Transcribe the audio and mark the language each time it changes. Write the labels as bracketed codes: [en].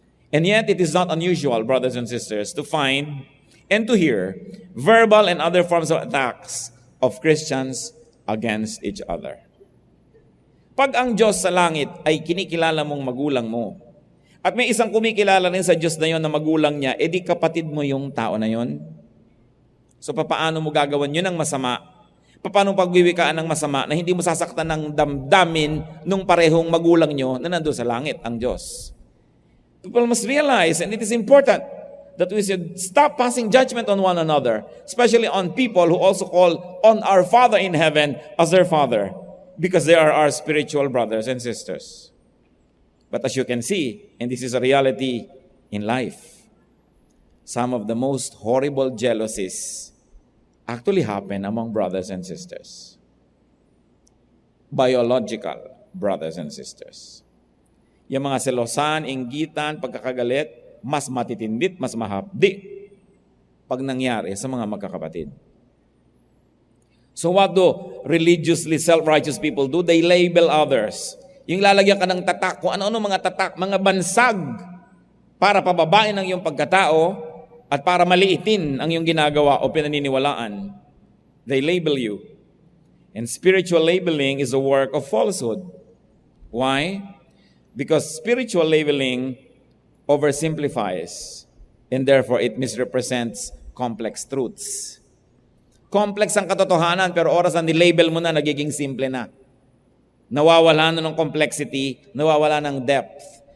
[en] And yet, it is not unusual, brothers and sisters, to find and to hear verbal and other forms of attacks of Christians against each other. [tl] Pag ang Diyos sa langit ay kinikilala mong magulang mo, at may isang kumikilala rin sa Diyos na yon na magulang niya, edi kapatid mo yung tao na yon. So paano mo gagawan yun ng masama? Paano pagwiwikaan ng masama na hindi mo sasaktan ng damdamin nung parehong magulang nyo na nandun sa langit, ang Diyos? [en] People must realize, and it is important, that we should stop passing judgment on one another, especially on people who also call on our Father in heaven as their Father, because they are our spiritual brothers and sisters. But as you can see, and this is a reality in life, some of the most horrible jealousies actually happen among brothers and sisters. Biological brothers and sisters. [tl] Yung mga selosan, inggitan, pagkakagalit, mas matitindit, mas mahapdi pag nangyari sa mga magkakapatid. [en] So what do religiously self-righteous people do? They label others. [tl] Yung lalagyan ka ng tatak, kung ano-ano mga tatak, mga bansag para pababain ang iyong pagkatao at para maliitin ang iyong ginagawa o pinaniniwalaan. [en] They label you. And spiritual labeling is a work of falsehood. Why? Because spiritual labeling oversimplifies and therefore it misrepresents complex truths. [tl] Complex ang katotohanan pero oras na nilabel mo na, nagiging simple na. Nawawala na ng complexity, nawawala ng depth.